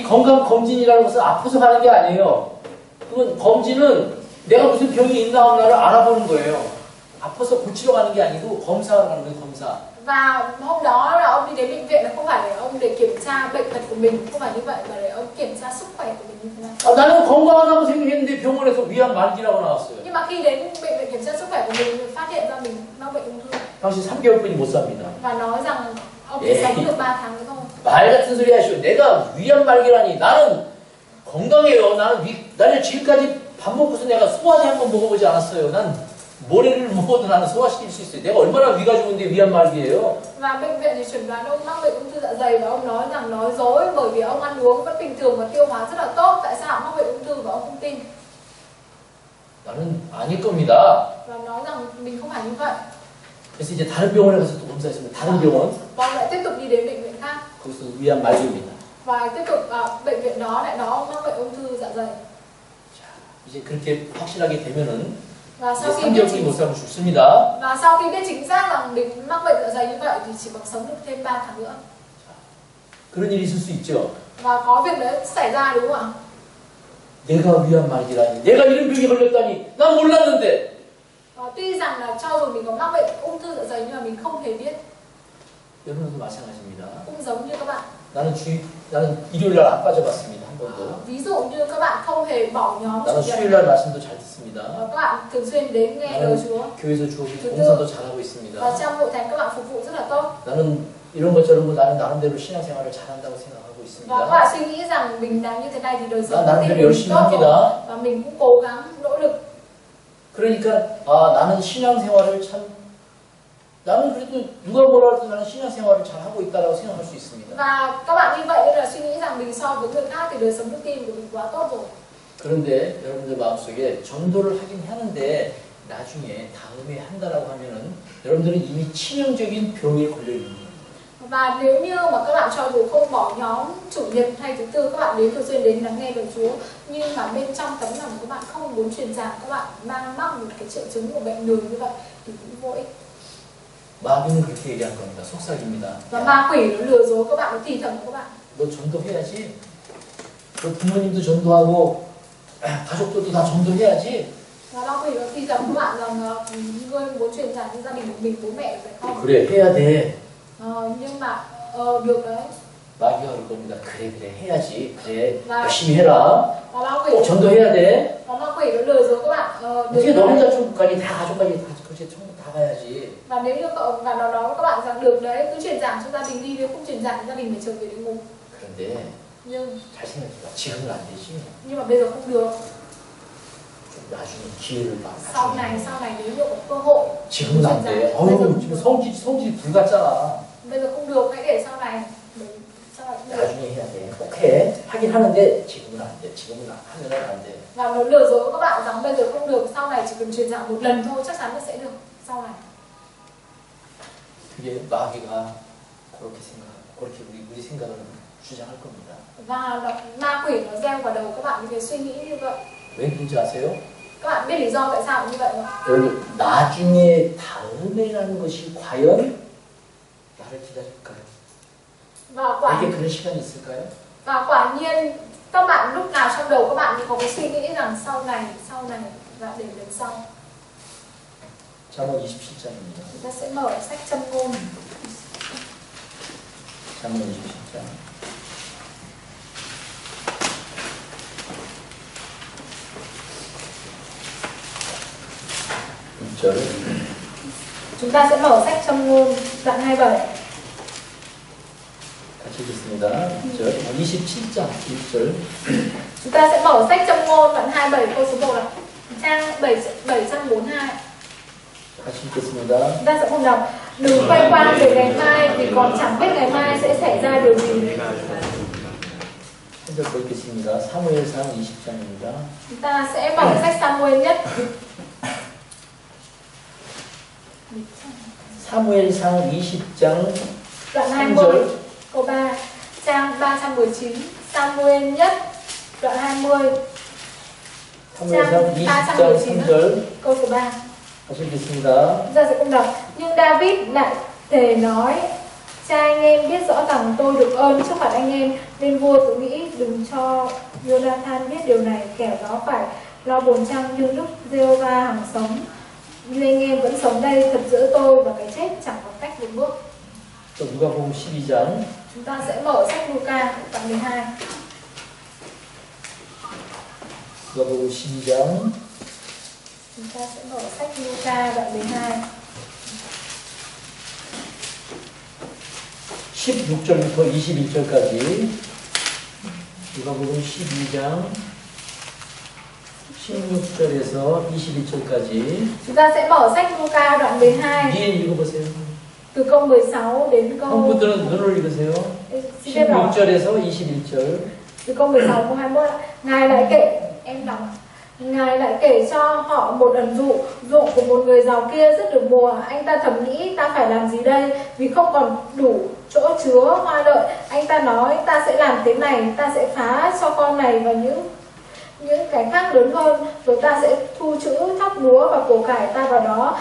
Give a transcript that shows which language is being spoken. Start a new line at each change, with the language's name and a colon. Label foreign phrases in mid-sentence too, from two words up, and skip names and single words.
Korean: 이 건강 검진이라는 것은 아파서 가는 게 아니에요. 그건 검진은 내가 무슨 병이 있나 없나를 알아보는 거예요. 아파서 고치러 가는 게 아니고 검사하러 가는 거예요. 검사.
Vietnamese: Và hôm đó là ông đi đến bệnh viện là không phải để ông để kiểm tra bệnh tật của mình, không phải như vậy, mà để ông kiểm tra sức khỏe của mình như thế nào.
Korean: 나는 건강하다고 생각했는데 병원에서 위암 말기라고 나왔어요.
Vietnamese: Nhưng mà khi đến bệnh viện kiểm tra sức khỏe của mình phát hiện ra mình mắc bệnh ung thư
Korean: 당신 3개월뿐이 못 삽니다.
Vietnamese: và nói rằng ông chỉ sống được 3 tháng nữa thôi.
Korean: 말 같은 소리 하시오. 내가 위암 말기라니. 나는 건강해요. 나는 지금까지 밥 먹고서 내가 소화제 한번 먹어보지 않았어요. 난 모래를 먹어도 나는 소화시킬 수 있어요. 내가 얼마나 위가 좋은데 위암 말기예요.
Vietnamese: Và bệnh viện thì chuẩn đoán ông mắc bệnh ung thư dạ dày và ông nói rằng nói dối bởi vì ông ăn uống vẫn bình thường và tiêu hóa rất là tốt. Tại sao ông mắc bệnh ung thư và ông không tin?
Korean: 나는 아닐 겁니다.
Vietnamese: Và nói rằng mình không phải như vậy.
Korean: 그래서 이제 다른 병원에 가서 또 검사했습니다. 다른 병원.
Vietnamese: Và lại tiếp tục đi đến bệnh viện khác.
Korean: 거기서 위암 말기입니다.
Vietnamese: Và tiếp tục bệnh viện đó lại nói ông mắc bệnh ung thư dạ dày.
Korean: 자, 이제 그렇게 확실하게 되면은
Vietnamese: Và
Korean: 이제
Vietnamese: sau khi biết
Korean: 3개월이 못 살면 죽습니다.
Vietnamese: chính xác rằng mình mắc bệnh dạ dày như vậy thì chỉ còn sống được thêm 3 tháng nữa.
Korean: 그런 일이 있을 수 있죠.
Vietnamese: Và có việc đấy xảy ra, đúng không ạ?
Korean: 내가 위암 말기라니. 내가 이런 병에 걸렸다니. 난 몰랐는데.
Vietnamese: Tuy rằng là cho dù mình có mắc bệnh ung thư dạ dày nhưng mà mình không hề biết.
Korean: 여러분도 마찬가지입니다.
Vietnamese: Cũng giống như các bạn.
Korean: 나는 일요일 날 안 빠져봤습니다. 한 번도.
Vietnamese: Ví dụ như các bạn không hề bỏ nhóm
Korean: 나는
Vietnamese: chủ
Korean: 수요일
Vietnamese: nhật.
Korean: 날 말씀도 잘 듣습니다.
Vietnamese: Và các bạn thường xuyên đến nghe lời Chúa.
Korean: 교회에서 주어진 봉사도 잘하고 있습니다.
Vietnamese: Và trong hội thánh các bạn phục vụ rất là tốt.
Korean: 나는 이런 것처럼 나는 나름대로 신앙생활을 잘한다고 생각하고
Vietnamese: Và các
Korean: 있습니다.
Vietnamese: bạn suy nghĩ rằng mình làm như thế này thì đời sống
Korean: 난 나름대로 열심히
Vietnamese: tốt rồi.
Korean: 합니다.
Vietnamese: Và mình cũng cố gắng nỗ lực.
Korean: 그러니까 아 나는 신앙생활을 참 나는 그래도 누가 뭐라 해도 나는 신앙생활을 잘 하고 있다라고 생각할 수 있습니다.
Vietnamese: Và các bạn như vậy nên là suy nghĩ rằng mình so với người khác thì đời sống đức tin của mình quá tốt rồi.
Korean: 그런데 여러분들 마음속에 전도를 하긴 하는데 나중에 다음에 한다라고 하면은 여러분들은 이미 치명적인 병에 걸려 있는 거예요.
Vietnamese: Và nếu như mà các bạn cho dù không bỏ nhóm chủ nhật hay thứ tư, các bạn đến thường xuyên đến lắng nghe lời Chúa, nhưng mà bên trong tấm lòng của các bạn không muốn truyền giảng, các bạn đang mắc một cái triệu chứng của bệnh lười như vậy thì cũng vô ích.
Korean: 마귀는 그렇게 얘기할 겁니다. 속삭입니다.
Vietnamese: Và ma quỷ nó lừa dối các bạn, nó thì thầm các bạn.
Korean: 너 전도해야지. 너 부모님도 전도하고 가족들도 다 전도해야지.
Vietnamese: Và ma quỷ nó thì thầm các bạn rằng ngươi muốn truyền giảng cho gia đình của mình, bố mẹ phải không?
Korean: 그래 해야 돼.
Vietnamese: Nhưng mà được đấy.
Korean: 마귀가 그럴 겁니다. 그래 해야지. 그래 와. 열심히 해라.
Vietnamese: Và ma quỷ
Korean: 꼭 전도해야 돼.
Vietnamese: và ma quỷ nó lừa dối các bạn.
Korean: 어떻게 너 혼자 천국까지 다 가족까지 다 그렇게 천국 다 가야지.
Vietnamese: Và nếu như và nó nói với các bạn rằng được đấy, cứ truyền giảng cho gia đình đi, nếu không truyền giảng cho gia đình phải trở về địa ngục.
Korean: 그런데
Vietnamese: Nhưng
Korean: 잘 생각해봐. 지금은 안 되지.
Vietnamese: mà bây giờ không được.
Korean: 좀 나중에 기회를 봐.
Vietnamese: Sau này nếu như có cơ hội
Korean: 지금은 안 돼. 어우 지금 성질 불같잖아.
Vietnamese: bây giờ không được, hãy để sau này. Sau này cũng được.
Korean: 나중에 해야 돼. 꼭 해. 하긴 하는데 지금은 안 돼. 지금은 하면은 안 돼.
Vietnamese: Và nó lừa dối các bạn rằng bây giờ không được, sau này chỉ cần truyền giảng một lần thôi chắc chắn nó sẽ được. Sau này.
Korean: 그게 마귀가 그렇게 우리 생각을 주장할 겁니다.
Vietnamese: Và ma quỷ nó gieo vào đầu các bạn những cái suy nghĩ như vậy.
Korean: 왜 그런지 아세요?
Vietnamese: Các bạn biết lý do tại sao như vậy không?
Korean: 여러분 나중에 다음에라는 것이 과연 나를 기다릴까요? 내게 그런 시간이 있을까요?
Vietnamese: Và quả nhiên các bạn lúc nào trong đầu các bạn thì có cái suy nghĩ rằng sau này và để lần sau.
Korean: 잠언 27장입니다.
Vietnamese: Chúng ta sẽ mở sách Châm Ngôn.
Korean: 잠언 27장. 1절.
Vietnamese: Chúng ta sẽ mở sách Châm Ngôn đoạn 27.
Korean: 같이 읽겠습니다. 1절. 27장 1절.
Vietnamese: Chúng ta sẽ mở sách Châm Ngôn đoạn 27 câu số 1 là trang 742. 같이 읽겠습니다. Chúng ta sẽ cùng đọc. Đừng quay qua về ngày mai vì còn chẳng biết ngày mai sẽ xảy ra điều gì.
Korean: 한절 더 읽겠습니다. 사무엘상 20장입니다.
Vietnamese: Chúng ta sẽ mở sách Samuel nhất.
Korean: 사무엘상 20장
Vietnamese: Đoạn 20 câu 3, trang 319. Samuel nhất đoạn 20.
Korean: 사무엘상 20장 3절
Vietnamese: câu số 3.
Korean: 같이 읽겠습니다.
Vietnamese: Chúng ta sẽ cùng đọc. Nhưng David lại thề nói: cha anh em biết rõ rằng tôi được ơn trước mặt anh em, nên vua tự nghĩ đừng cho Jonathan biết điều này, kẻo nó phải lo buồn chăng như lúc Giê-hô-va hằng sống. Như anh em vẫn sống đây, thật giữa tôi và cái chết chẳng còn cách một bước.
Korean: 또 누가복음 12장.
Vietnamese: Chúng ta sẽ mở sách Luca đoạn 12.
Korean: 누가복음 12장.
Vietnamese: Chúng ta sẽ mở sách Luca đoạn 12.
Korean: 16절부터 21절까지. 누가복음 12장 16절에서 21절까지.
Vietnamese: Chúng ta sẽ mở sách Luca đoạn 12.
Korean: 위에 읽어보세요.
Vietnamese: Từ câu 16 đến câu
Korean: 성부들은 눈을 읽으세요. 16절에서 21절.
Vietnamese: Từ câu 16 câu 21. Ngài lại kể, em đọc. Ngài lại kể cho họ một ẩn dụ. Ruộng của một người giàu kia rất được mùa. Anh ta thầm nghĩ ta phải làm gì đây, vì không còn đủ chỗ chứa hoa lợi. Anh ta nói ta sẽ làm thế này, ta sẽ phá cho con này và những cái khác lớn hơn, rồi ta sẽ thu trữ thóc lúa và của cải ta vào đó.